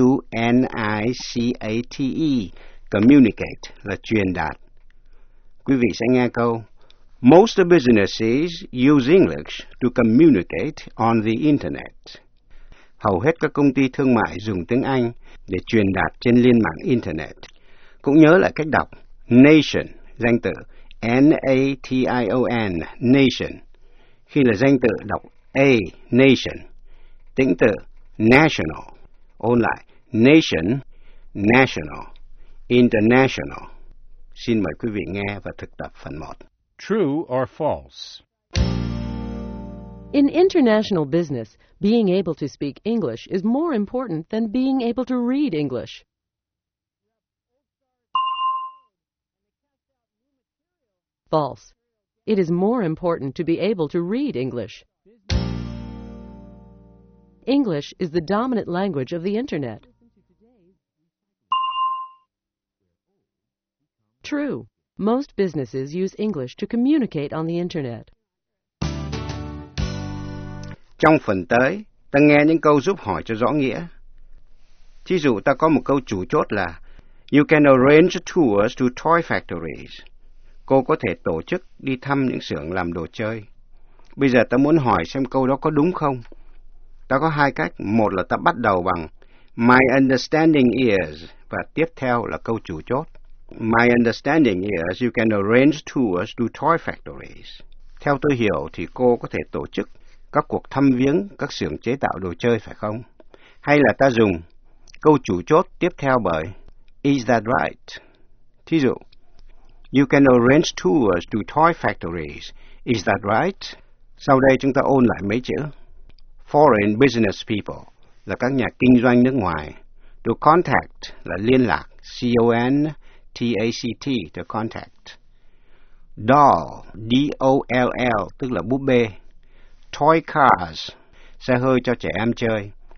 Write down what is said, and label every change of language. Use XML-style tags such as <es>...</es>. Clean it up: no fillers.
<vi>C-O-M-M-U-N-I-C-A-T-E. Communicate là truyền đạt. Quý vị sẽ nghe câu.</vi> <en>Most businesses use English to communicate on the internet.</en> <vi>Hầu hết các công ty thương mại dùng tiếng Anh để truyền đạt trên liên mạng internet. Cũng nhớ lại cách đọc nation, danh từ N-A-T-I-O-N, nation. Khi là danh từ đọc A, nation. Tĩnh từ national. Ôn lại</vi> <en>nation, national, international.</en> <vi>Xin mời quý vị nghe và thực tập phần 1.</vi> <en>True or false? In international business, being able to speak English is more important than being able to read English. False. It is more important to be able to read English. English is the dominant language of the internet. True. Most businesses use English to communicate on the internet.</en> <vi>Trong phần tới, ta nghe những câu giúp hỏi cho rõ nghĩa. Thí dụ ta có một câu chủ chốt là</vi> <en>You can arrange tours to toy factories.</en> <vi>Cô có thể tổ chức đi thăm những xưởng làm đồ chơi. Bây giờ ta muốn hỏi xem câu đó có đúng không? Ta có hai cách. Một là ta bắt đầu bằng</vi> <en>My understanding is</en> <vi>và tiếp theo là câu chủ chốt.</vi> <en>My understanding is you can arrange tours to toy factories.</en> <vi>Theo tôi hiểu thì cô có thể tổ chức các cuộc thăm viếng các xưởng chế tạo đồ chơi phải không? Hay là ta dùng câu chủ chốt tiếp theo bởi</vi> <en>Is that right?</en> <vi>Thí dụ,</vi> <en>You can arrange tours to toy factories. Is that right?</en> <vi>Sau đây chúng ta ôn lại mấy chữ.</vi> <en>Foreign business people</en> <vi>là các nhà kinh doanh nước ngoài. To contact là liên lạc. C-O-N T-A-C-T, to contact. Doll, D-O-L-L, tức là búp bê.</vi> <en>Toy cars,</en> <vi>xe hơi cho trẻ em chơi.</vi>